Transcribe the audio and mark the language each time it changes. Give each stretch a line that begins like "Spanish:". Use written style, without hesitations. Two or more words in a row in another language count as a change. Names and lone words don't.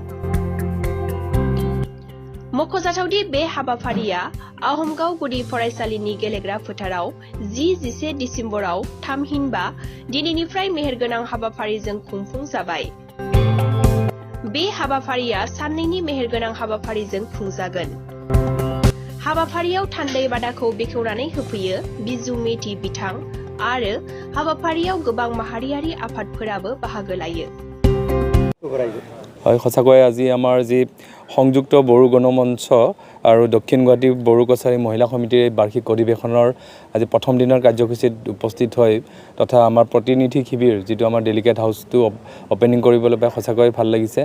Bodo: मख'जाथावदि बे हाबाफारिया आहमगाव गुदि फरायसालिनि गेलेग्रा फोथाराव 10-11 डिसेम्बराव थामहिनबा दिनैनिफ्राय मेहेरगोनां हाबाफारिजों खुंफुंजाबाय। बे हाबाफारिया साननैनि मेहेरगोनां हाबाफारिजों खुंजागोन। हाबाफारियाव थान्दै बादाखौ बेखेवनानै होफैयो बिजु मेथि बिथां आरो हाबाफारियाव गोबां माहारियारि आफादफोराबो बाहागो लायो।
Assamese: হয় সঁচাকৈ আজি আমাৰ যি সংযুক্ত বড়ো গণমঞ্চ আৰু দক্ষিণ গুৱাহাটী বড়ো কছাৰী মহিলা সমিতিৰ বাৰ্ষিক অধিৱেশনৰ আজি প্ৰথম দিনৰ কাৰ্যসূচীত উপস্থিত হৈ তথা আমাৰ প্ৰতিনিধি শিবিৰ যিটো আমাৰ
English: delegate houseটো
Assamese: অপেনিং কৰিবলৈ পাই সঁচাকৈ ভাল লাগিছে।